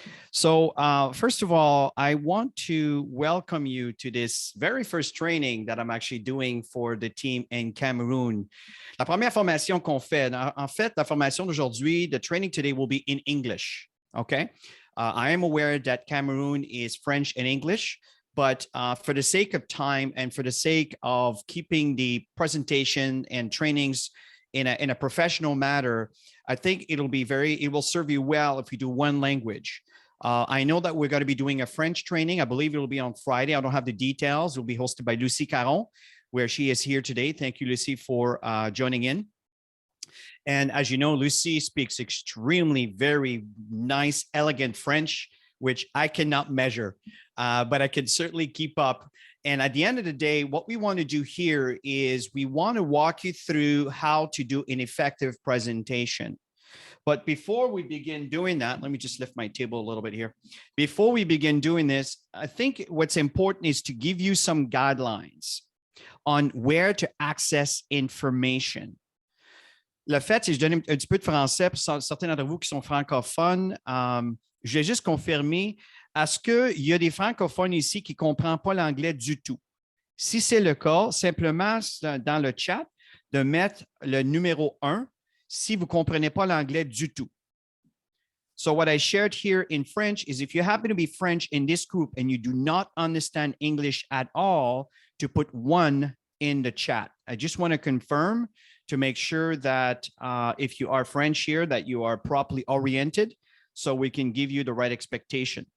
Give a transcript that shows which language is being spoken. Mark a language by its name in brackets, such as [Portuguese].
[English] So first of all, I want to welcome you to this very first training that I'm actually doing for the team in Cameroon. [French] La première formation qu'on fait, en fait, la formation d'aujourd'hui, [English] the training today will be in English, okay? I am aware that Cameroon is French and English, but for the sake of time and for the sake of keeping the presentation and trainings in a professional manner, I think it will serve you well if you do one language. I know that we're going to be doing a French training. I believe it will be on Friday. I don't have the details. It will be hosted by Lucie Caron, where she is here today. Thank you, Lucie, for joining in. And as you know, Lucie speaks extremely, very nice, elegant French, which I cannot measure, but I can certainly keep up. And at the end of the day, what we want to do here is we want to walk you through how to do an effective presentation. But before we begin doing that, let me just lift my table a little bit here. Before we begin doing this, I think what's important is to give you some guidelines on where to access information. [French] Le fait, si je donne un petit peu de français pour certains d'entre vous qui sont francophones, je vais juste confirmer, est-ce qu'il y a des francophones ici qui ne comprennent pas l'anglais du tout? Si c'est le cas, simplement dans le chat, de mettre le numéro 1 si vous ne comprenez pas l'anglais du tout. [English] So what I shared here in French is if you happen to be French in this group and you do not understand English at all, to put 1 in the chat. I just want to confirm to make sure that if you are French here, that you are properly oriented so we can give you the right expectation.